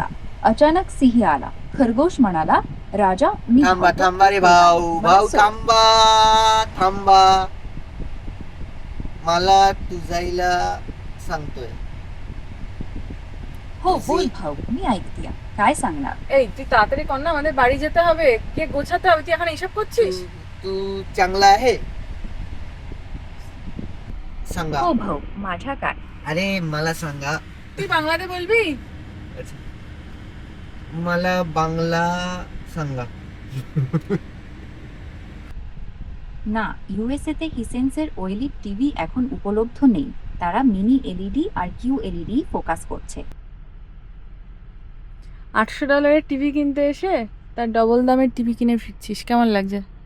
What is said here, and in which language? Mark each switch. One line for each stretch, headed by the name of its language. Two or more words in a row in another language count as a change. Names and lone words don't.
Marathi: अचानक सिंह आला. खरगोश म्हणाला, राजा मी थांबा धावतो." थांबा रे भाऊ भाऊ बस. थांबा. मला तुझाईला सांगतोय. हो बोल भाऊ, मी ऐकते. काय सांगणार?
Bangla: এই তুই তাড়াতাড়ি কর না, আমাদের বাড়ি যেতে হবে, কে গোছাতে হবে, তুই এখন এইসব করছিস?
Marathi: तू चांगला आहे सांगा. हो भाऊ, माझ्या काय? अरे मला सांगा.
Bangla: তুই বাংলাতে বলবি?
Marathi: मला बांगला सांगा.
Bangla: না, ইউএসএতে হিসেন্সের
English: OLED TV
Bangla: এখন উপলব্ধ নেই। তারা
English: mini LED
Bangla: আর
English: Q LED
Bangla: ফোকাস করছে। $800 টিভি কিনতে এসে তার ডবল দামের টিভি কিনে ফিরছিস, কেমন লাগছে?